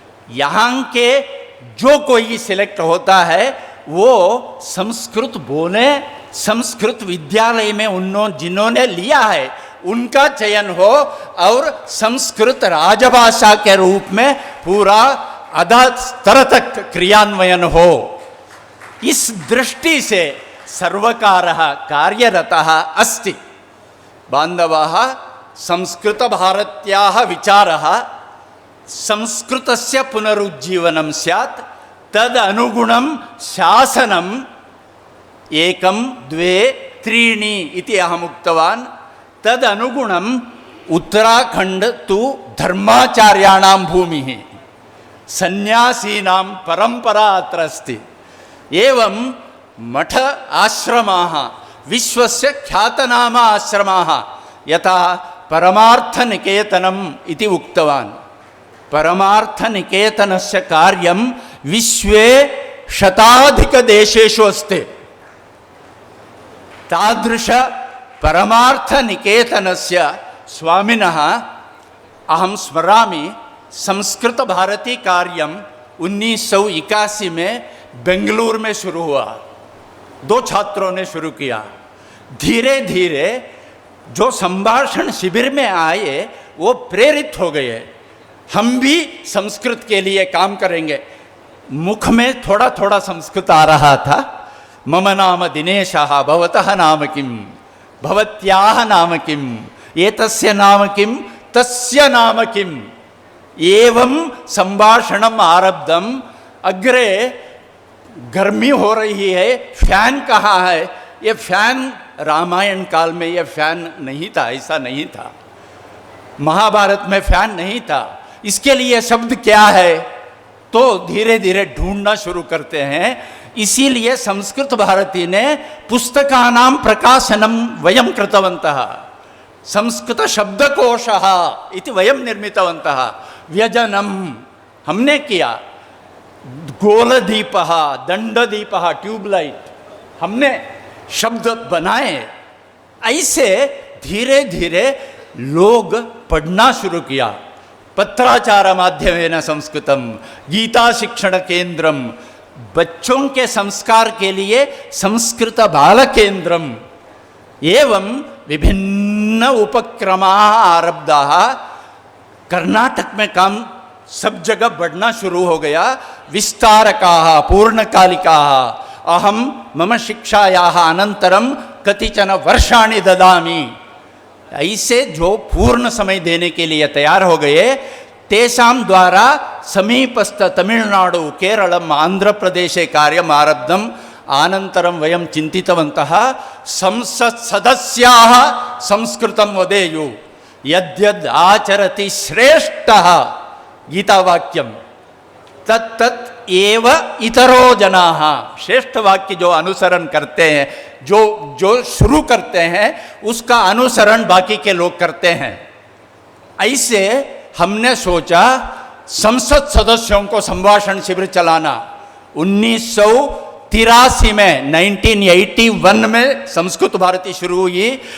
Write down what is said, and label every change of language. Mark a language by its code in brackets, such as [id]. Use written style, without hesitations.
[hi] यहाँ के जो कोई सिलेक्ट होता है वो संस्कृत बोले, संस्कृत विद्यालय में जिन्होंने लिया है उनका चयन हो और संस्कृत राजभाषा के रूप में पूरा अधा स्तर तक क्रियान्वयन हो। [sa] इस दृष्टि से सर्वकारः कार्यरतः अस्ति। बान्धवाः, संस्कृतभारत्याः विचारः संस्कृतस्य पुनरुज्जीवनं स्यात्, तद अनुगुणं शासनम् 1, 2, 3 इति अहम् उक्तवान्। तद अनुगुणम् उत्तराखण्ड तु धर्माचार्याणां भूमिः, सन्यासीनां परम्परा अत्र अस्ति। एवं मठ आश्रमाः विश्वस्य ख्यातनाम आश्रमाः, यथा परमार्थनिकेतनम् इति उक्तवान्। परमार्थनिकेतनस्य कार्यं विश्वे शताधिकदेशेषु अस्ति। तादृश परमार्थनिकेतनस्य स्वामिनः अहं स्मरामि। संस्कृतभारती कार्यं [hi] 1981 में बेंगलुरु में शुरू हुआ। 2 छात्रों ने शुरू किया। धीरे धीरे जो संभाषण शिविर में आए वो प्रेरित हो गए, हम भी संस्कृत के लिए काम करेंगे। मुख में थोड़ा थोड़ा संस्कृत आ रहा था। [sa] मम नाम दिनेशः, भवतः नाम किं, भवत्याः नाम किं, एतस्य नाम किं, तस्य नाम किं, एवं संभाषणम् आरब्धम्। [hi] अग्रे गर्मी हो रही है, फैन कहाँ है? ये फैन रामायण काल में ये फैन नहीं था, ऐसा नहीं था। महाभारत में फैन नहीं था। इसके लिए शब्द क्या है? तो धीरे धीरे ढूंढना शुरू करते हैं। इसीलिए संस्कृत भारती ने [sa] पुस्तकानां प्रकाशनं वयं कृतवन्तः। संस्कृत शब्दकोशः इति वयं निर्मितवन्तः। [hi] व्यजनं हमने किया। गोलदीपः, दंडदीपः, ट्यूबलाइट हमने शब्द बनाए। ऐसे धीरे धीरे लोग पढ़ना शुरू किया। [sa] पत्राचार माध्यमेन संस्कृतम, गीता शिक्षण केंद्रम, [hi] बच्चों के संस्कार के लिए [sa] संस्कृत बाल केंद्रम, एवं विभिन्न उपक्रमाः आरब्धाः। [hi] कर्नाटक में काम सब जगह बढ़ना शुरू हो गया। [sa] विस्तारकाः, पूर्णकालिकाः। अहम मम शिक्षायाः अनंतरम कतिचन वर्षाणि ददामि। [hi] ऐसे जो पूर्ण समय देने के लिए तैयार हो गए, [sa] तेषां द्वारा समीपस्थ तमिलनाडु, केरलम, आंध्र प्रदेशे कार्यम् आरब्धम्। अनन्तरं वयं चिन्तितवन्तः संसत् सदस्याः संस्कृतं वदेयुः, यद्यद् आचरति श्रेष्ठः, गीतावाक्यं तत्तत् एव इतरो जनाः। [hi] श्रेष्ठ वाक्य जो अनुसरण करते हैं, जो शुरू करते हैं, उसका अनुसरण बाकी के लोग करते हैं। ऐसे हमने सोचा संसद सदस्यों को संभाषण शिविर चलाना। 1983 में 1981 में संस्कृत भारती शुरू हुई।